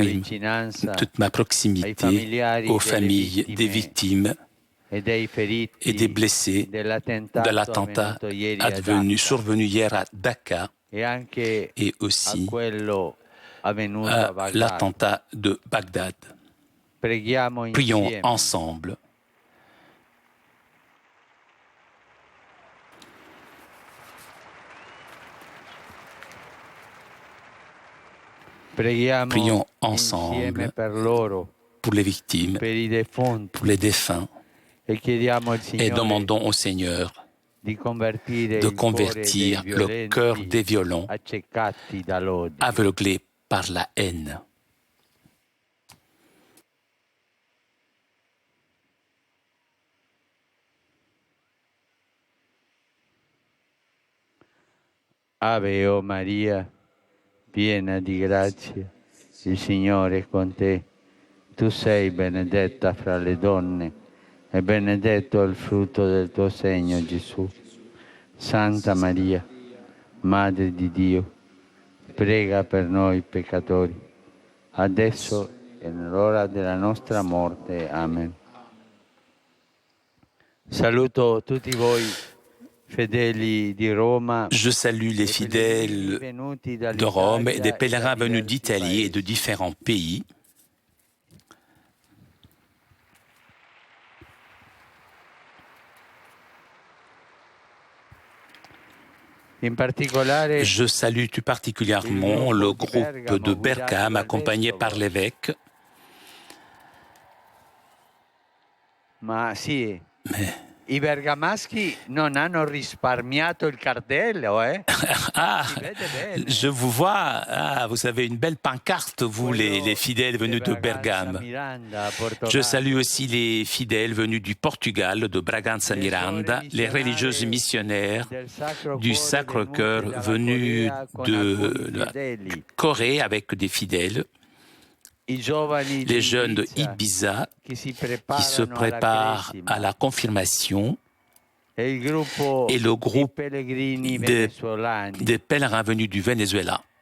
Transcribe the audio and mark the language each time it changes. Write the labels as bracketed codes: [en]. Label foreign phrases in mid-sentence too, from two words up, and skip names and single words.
[fr] J'exprime [it] vicinanza [fr] toute ma proximité aux familles des victimes [it] e dei feriti [fr] et des blessés de l'attentat survenu hier à Dacca [it] e anche [fr] et [it] a [fr] aussi [it] quello avvenuto a [fr] à Baghdad. l'attentat de Bagdad. Prions Prions ensemble. Prions ensemble [it] per loro, [fr] pour les victimes, [it] per i defunti, [fr] pour les défunts, [it] e chiediamo al [fr] et [it] Signore [fr] demandons au Seigneur [it] di convertire [fr] de [it] il cuore [fr] convertir [it] dei [fr] le cœur des violents [it] accecati dall'odio. [fr] aveuglés par la haine. [it] Ave o Maria, piena di grazia, il Signore è con te. Tu sei benedetta fra le donne e benedetto il frutto del tuo seno, Gesù. Santa Maria, Madre di Dio, prega per noi peccatori, adesso e nell'ora della nostra morte. Amen. Saluto tutti voi fedeli di Roma. [fr] Je salue les fidèles de Rome et des pèlerins venus d'Italie et de différents pays. Je salue tout particulièrement le groupe de Bergame accompagné par l'évêque. [it] Ma sì, i bergamaschi non hanno risparmiato il cartello, eh? Ah, Si vede bene. [fr] je vous vois, vous avez une belle pancarte, vous les fidèles venus de Bergame. Je salue aussi les fidèles venus du Portugal, de Bragança Miranda, les religieuses missionnaires du Sacre-Cœur venus de la Corée avec des fidèles, les jeunes de Ibiza qui se préparent à la confirmation et le groupe des pèlerins venus du Venezuela.